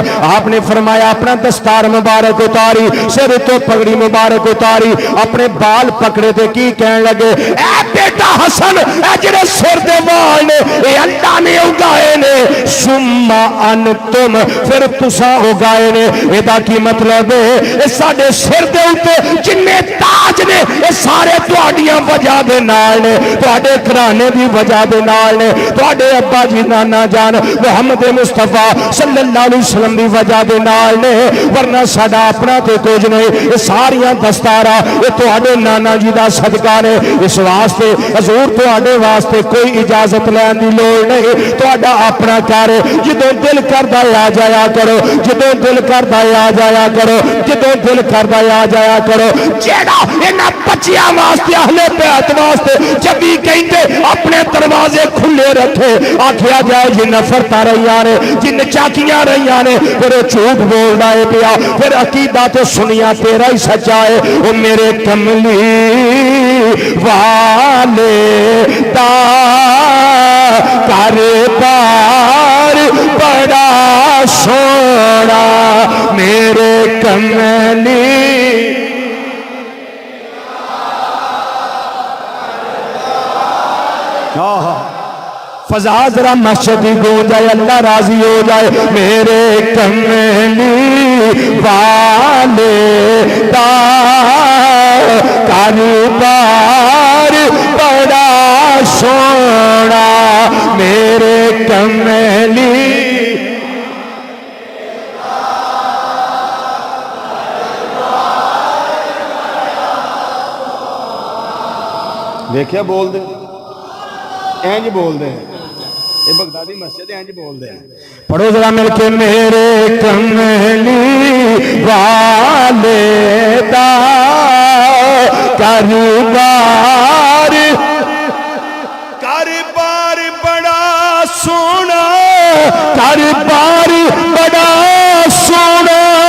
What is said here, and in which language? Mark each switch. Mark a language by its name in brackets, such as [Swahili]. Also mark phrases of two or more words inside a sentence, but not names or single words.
[Punjabi] آپ نے فرمایا اپنا دستار مبارک اتاری، سر تو پگڑی مبارک اتاری، اپنے بال پکڑے تے کی کہن لگے اے بیٹا حسن اے جڑے سر دے وال نے اے اللہ نے اگائے نے، [Arabic] ثم انتم [Punjabi] پھر تساں اگائے نے. ادا کی مطلب ہے اے ساڈے سر دے اوتے جنے تاج نے اے سارے تہاڈیاں وجہ دے نال نے، تہاڈے گھرانے دی وجہ دے نال نے، تہاڈے ابا جی نانا جان محمد مصطفیٰ صلی اللہ علیہ وسلم دی وجہ دے نال نے. ورنہ ساڈا اپنا تے کچھ نہیں. اے ساریاں دستاراں اے تہاڈے نانا جی دا صدقہ نے. اس واسطے حضور تہاڈے واسطے کوئی اجازت لین دی لوڑ نہیں. تہاڈا اپنا گھر جدوں دل کردا آ جایا کرو، جدوں دل کردا آ جایا کرو، جدوں دل کردا آ جایا کرو. جیڑا انہاں بچیاں واسطے اہل بیت واسطے جبھی کہندے اپنے دروازے کھلے رکھے، آکھیا جائے جن نفرتاں رہیاں نے، جن چاکیاں رہیاں نے، پھر جھوٹ بولدا ہے پیا، پھر عقیدہ تے سنیا تیرا ہی سچا ہے. او میرے کملی والے دا کاروبار بڑا سونا میرے کملی. [Urdu] فضا ذرا مسجد ہی گونج جائے، اللہ راضی ہو جائے. [Punjabi] میرے کملی والے دا کاروبار بڑا سونا میرے کملی. دیکھیا بول دے اینج بول دے، یہ بغدادی مسجد اینج بول دے. پڑھو ذرا مل کے میرے کملی والے دا کاروبار کاروبار بڑا سونا، کاروبار بڑا سونا.